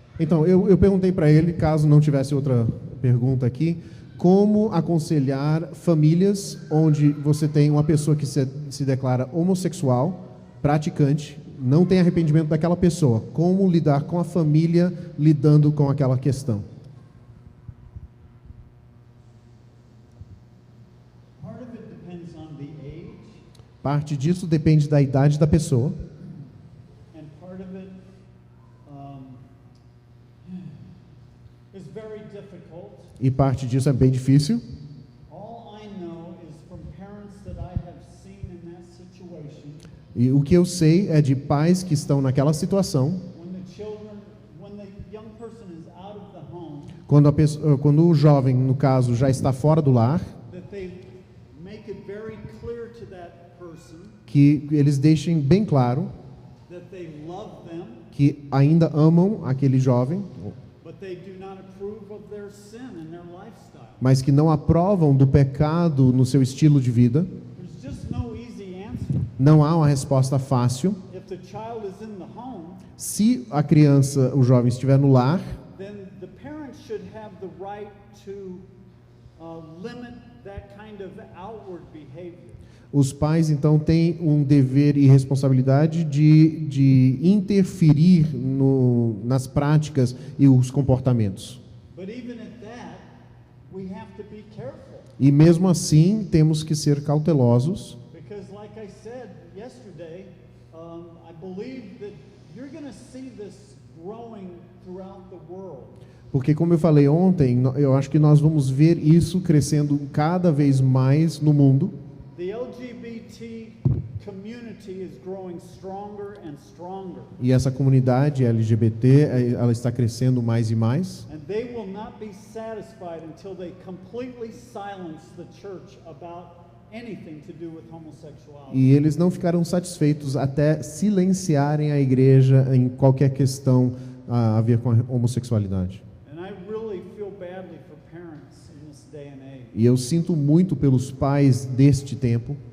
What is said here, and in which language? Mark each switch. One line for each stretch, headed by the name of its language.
Portuguese: Então, eu perguntei para ele, caso não tivesse outra pergunta aqui, como aconselhar famílias onde você tem uma pessoa que se declara homossexual, praticante, não tem arrependimento daquela pessoa. Como lidar com a família lidando com aquela questão?
English: Part of it depends on the age,
Portuguese: Parte disso depende da idade da pessoa.
English: and part of it is very difficult.
Portuguese: E parte disso é bem difícil.
English: All I know is from parents that I have seen in that situation,
Portuguese: E o que eu sei é de pais que estão naquela situação,
English: when the young person is out of the home,
Portuguese: quando o jovem, no caso, já está fora do lar,
English: that they make it very clear to that person
Portuguese: que eles deixem bem claro
English: that they love them,
Portuguese: que ainda amam aquele jovem,
English: but they do not approve of their sin and their lifestyle.
Portuguese: mas que não aprovam do pecado no seu estilo de vida.
English: There's just no easy answer.
Portuguese: Não há uma resposta fácil.
English: If the child is in the home,
Portuguese: Se a criança, o jovem estiver no lar,
English: then the parents should have the right to limit that kind of outward behavior.
Portuguese: os pais então têm um dever e responsabilidade de interferir nas práticas e os comportamentos.
English: But even at that, we have to be careful.
Portuguese: E mesmo assim, temos que ser cautelosos,
English: Because like I said yesterday, I believe that you're going to see this growing throughout the world.
Portuguese: porque como eu falei ontem, eu acho que nós vamos ver isso crescendo cada vez mais no mundo.
English: The LGBT community is growing stronger and stronger.
Portuguese: E essa comunidade LGBT, ela está crescendo mais e mais.
English: And they will not be satisfied until they completely silence the church about anything to do with homosexuality.
Portuguese: E eles não ficarão satisfeitos até silenciarem a igreja em qualquer questão a ver com a homossexualidade.
English: And I really feel badly for parents in this day and age.
Portuguese: E eu sinto muito pelos pais deste tempo.